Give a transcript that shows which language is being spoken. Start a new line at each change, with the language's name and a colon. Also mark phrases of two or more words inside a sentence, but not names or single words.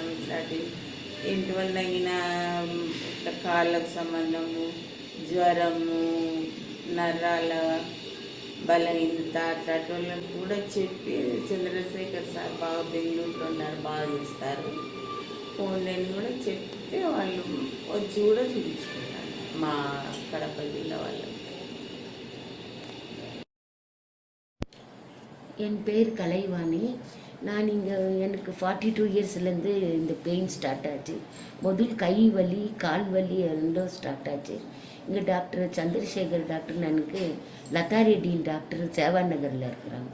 Telugu: ఇట్లాంటి ఇంటి వల్ల అయినా ఇట్లా కాళ్ళకు సంబంధము, జ్వరము, నరాల బలహీనత అట్లాంటి వాళ్ళని కూడా చెప్పి, చంద్రశేఖర్ సార్ బాగా బెంగళూరులో ఉన్నారు, బాగా చేస్తారు, ఫోన్ నేను కూడా చెప్తే వాళ్ళు వచ్చి కూడా చూపించుకుంటాను మా కడప జిల్లా వాళ్ళకి.
Tamil: என் பேர் கலைவாணி. நான் இங்கே எனக்கு 42 இயர்ஸ்லேருந்து இந்த
English: pain start
Tamil: ஆச்சு. முதல் கை வலி, கால் வலி ரெண்டும் ஸ்டார்ட் ஆச்சு. இங்கே டாக்டர் சந்திரசேகர் டாக்டர், எனக்கு லதா ரெட்டின் டாக்டர் சேவா நகரில் இருக்கிறாங்க.